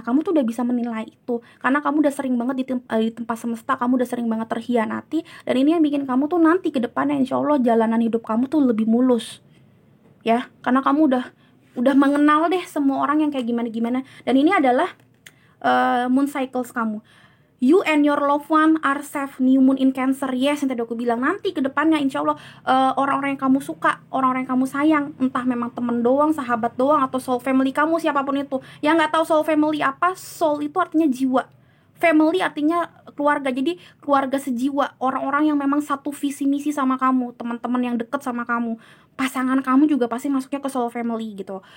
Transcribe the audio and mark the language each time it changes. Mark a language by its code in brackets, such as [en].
[id] Nah kamu tuh udah bisa menilai itu, karena kamu udah sering banget di tempat semesta, kamu udah sering banget terhianati. Dan ini yang bikin kamu tuh nanti ke depannya insya Allah jalanan hidup kamu tuh lebih mulus ya, karena kamu udah mengenal deh semua orang yang kayak gimana-gimana. Dan ini adalah moon cycles kamu. [en] You and your loved one are safe, new moon in Cancer. [id] Yes, yang tadi aku bilang, nanti ke depannya insya Allah orang-orang yang kamu suka, orang-orang yang kamu sayang, entah memang temen doang, sahabat doang, atau soul family kamu, siapapun itu. Yang nggak tahu soul family apa, soul itu artinya jiwa, family artinya keluarga. Jadi keluarga sejiwa, orang-orang yang memang satu visi misi sama kamu, teman-teman yang deket sama kamu, pasangan kamu juga pasti masuknya ke soul family gitu.